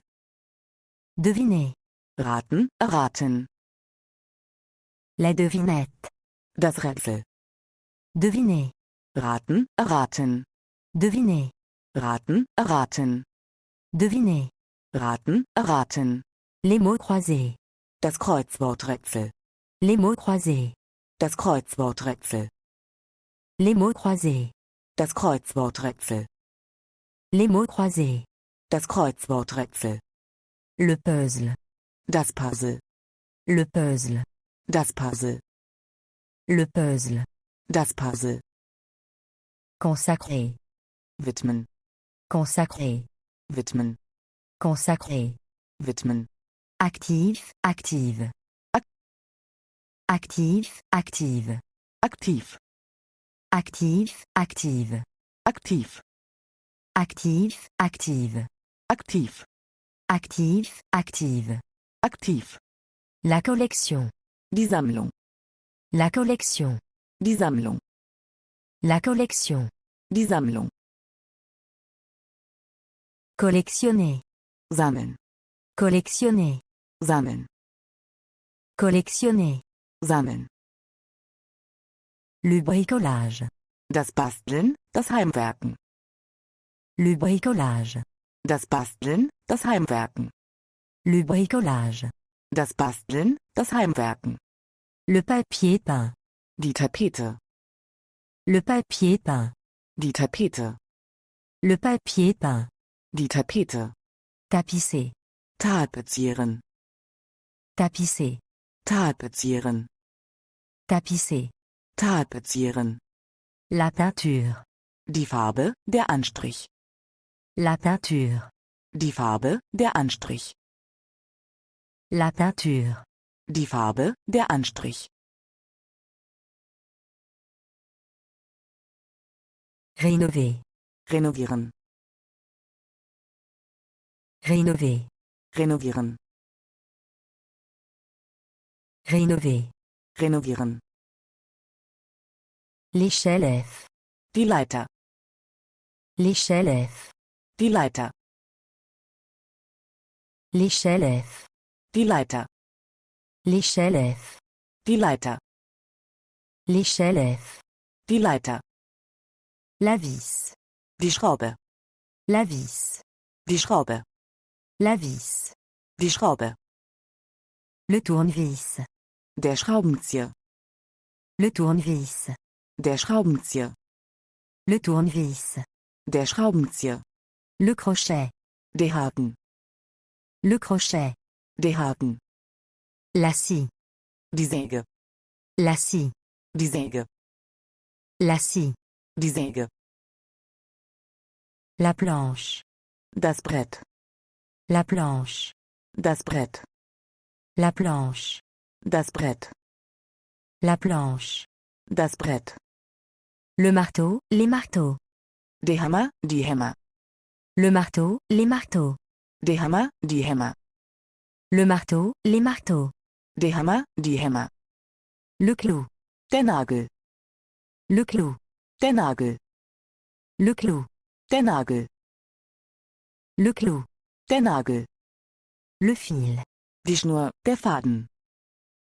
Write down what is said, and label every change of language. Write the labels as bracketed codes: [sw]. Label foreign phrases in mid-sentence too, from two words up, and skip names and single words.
[fr] Deviner. [de] Raten, erraten. [fr] La devinette. [de] Das Rätsel. [fr] Deviner. [de] Raten, erraten. [fr] Deviner. [de] Raten, erraten. [fr] Deviner. [de] Raten, erraten. [fr] Les mots croisés. [de] Das Kreuzworträtsel. [fr] Les mots croisés. [de] Das Kreuzworträtsel. [fr] Les mots croisés. [de] Das Kreuzworträtsel. [fr] Les mots croisés. [de] Das Kreuzworträtsel. [fr] Le puzzle. [de] Das Puzzle. [fr] Le puzzle. [de] Das Puzzle. [fr] Le puzzle. [de] Das Puzzle. [fr] Consacré. [de] Widmen. [fr] Consacré. [de] Widmen. [fr] Consacré. [de] Widmen. [fr] Actif, active. Actif, active. [de] Aktiv. [fr] Actif, active. [de] Aktiv. [fr] Actif, active. [de] Aktiv. [fr] Actif, active. [de] Aktiv. [fr] La collection. [de] Die Sammlung. [fr] La collection. [de] Die Sammlung. [fr] La collection. [de] Die Sammlung. [fr] Collectionner. [de] Sammeln. [fr] Collectionner. [de] Sammeln. [fr] Collectionner. [de] Sammeln. [fr] Le bricolage. [de] Das Basteln, das Heimwerken. [fr] Le bricolage. [de] Das Basteln, das Heimwerken. [fr] Le bricolage. [de] Das Basteln, das Heimwerken. [fr] Le papier peint. [de] Die Tapete. [fr] Le papier peint. [de] Die Tapete. [fr] Le papier peint. [de] Die Tapete. [fr] Tapisser. [de] Tapezieren. [fr] Tapisser. [de] Tapezieren. [fr] Tapisser. [de] Tapezieren. [fr] La peinture. [de] Die Farbe, der Anstrich. [fr] La peinture. [de] Die Farbe, der Anstrich. [fr] La peinture. [de] Die Farbe, der Anstrich. [fr] Rénover. [de] Renovieren. [fr] Rénover. [de] Renovieren. [fr] Rénover. [de] Renovieren. [fr] L'échelle F. [de] Die Leiter. [fr] L'échelle F. [de] Die Leiter. [fr] L'échelle F. [de] Die Leiter. [fr] L'échelle F. [de] Die Leiter. [fr] L'échelle F. [de] Die Leiter. [fr] La vis. [de] Die Schraube. [fr] La vis. [de] Die Schraube. [fr] La vis. [de] Die Schraube. [fr] Le tournevis. [de] Der Schraubenzieher. [fr] Le tournevis. [de] Der Schraubenzieher. [fr] Le tournevis. [de] Der Schraubenzieher. [fr] Le crochet. [de] Der Haken. [fr] Le crochet. [de] Der Haken. [fr] La scie. [de] Die Säge. [fr] La scie. [de] Die Säge. [fr] La scie. [de] Die Säge. [fr] La planche. [de] Das Brett. [fr] La planche. [de] Das Brett. [fr] La planche. [de] Das Brett. [fr] La planche. [de] Das Brett. [fr] Le marteau, les marteaux. [de] Der Hammer, die Hämmer. [fr] Le marteau, les marteaux. [de] Der Hammer, die Hämmer. [fr] Le marteau, les marteaux. [de] Der Hammer, die Hämmer. [fr] Le clou. [de] Der Nagel. [fr] Le clou. [de] Der Nagel. [fr] Le clou. [de] Der Nagel. [fr] Le clou. [de] Der Nagel. [fr] Le fil. [de] Die Schnur, der Faden.